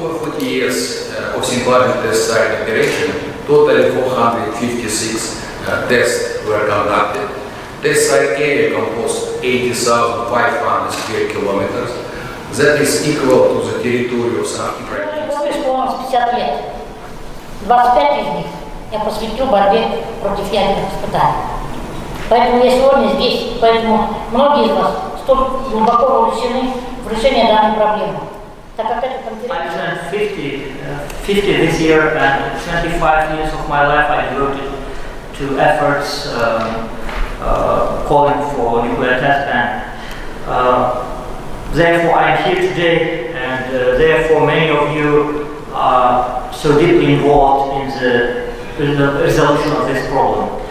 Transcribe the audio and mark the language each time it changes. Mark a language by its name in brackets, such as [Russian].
[English] Over 40 years of Semipalatinsk Test Site operation, totally 456 tests were conducted. Test site area composed 80,500 square kilometers. That is equal to the territory of some Ukraine. [Russian] Исполнилось 50 лет. 25 из них я посвятил борьбе против ядерных испытаний. Поэтому я сегодня здесь, поэтому многие из вас столь глубоко вовлечены в решение данной проблемы. Так как эта конференция... [English] I turned 50 this year, and 25 years of my life I devoted to efforts calling for nuclear test ban. Therefore I am here today, and therefore many of you are so deeply involved in the resolution of this problem.